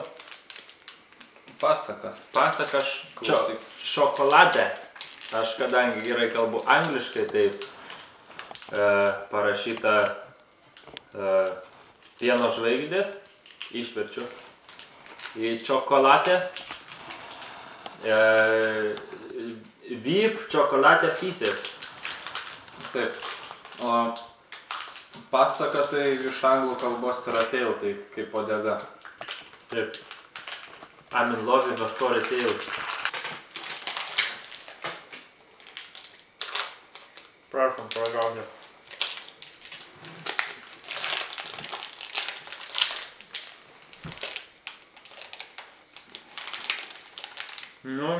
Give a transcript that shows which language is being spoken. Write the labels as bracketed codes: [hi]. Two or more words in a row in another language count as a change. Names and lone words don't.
[lt] Pasaka. Pasaka šokolade. Aš kadangi gerai kalbu angliškai, taip parašyta pieno žvaigždės, išverčiu į čokolatę, [en] beef chocolate pieces. [lt] Taip, o pasaka tai iš anglų kalbos yra tail, tai kaip uodega. Taip. [en] I'm in love with a story tale. [lt] Prašom, paragauti. Nu.